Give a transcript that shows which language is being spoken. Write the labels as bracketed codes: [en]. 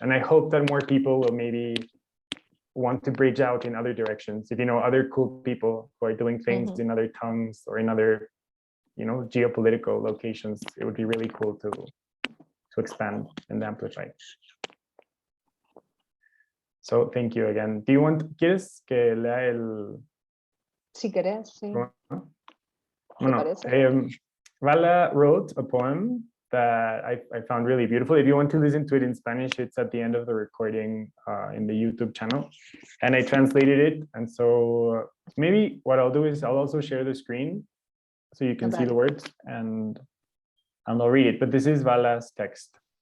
[en] And I hope that more people will maybe want to bridge out in other directions. If you know other cool people who are doing things in other tongues or in other, you know, geopolitical locations, it would be really cool to expand and amplify. So thank you again. Do you want, [es] ¿quieres que lea el? Si querés, sí. [en] Bueno, Vala wrote a poem that I found really beautiful. If you want to listen to it in Spanish, it's at the end of the recording in the YouTube channel. And I translated it. And so maybe what I'll do is I'll also share the screen so you can see the words, and I'll read it. But this is Vala's text.